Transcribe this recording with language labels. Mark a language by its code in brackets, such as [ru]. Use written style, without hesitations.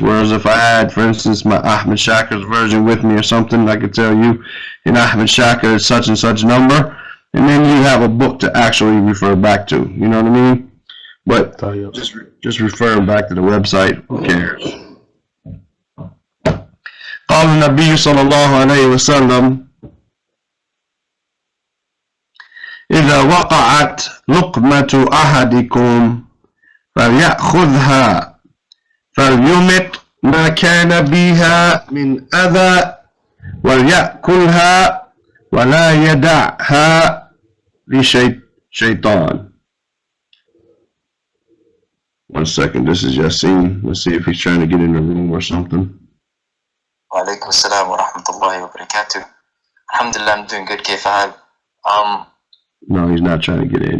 [en] Whereas if I had, for instance, my Ahmed Shakar's version with me or something, I could tell you in Ahmed Shakar is such and such number, and then you have a book to actually refer back to. You know what I mean? But just referring back to the website, who cares? [ar] قال النبي صلى الله عليه وسلم إذا وقعت لقمة أحدكم فليأخذها فليمت ما كان بها من أذى وليأكلها ولا يدعها لشيطان. [en] 1 second, this is Yassine. Let's see if he's trying to get in the room or something. [ar] Wa alaikum assalam wa rahmatullahi wa barakatuh. [en] Alhamdulillah, I'm doing good. [ar] كيف حال? [en] No, he's not trying to get in.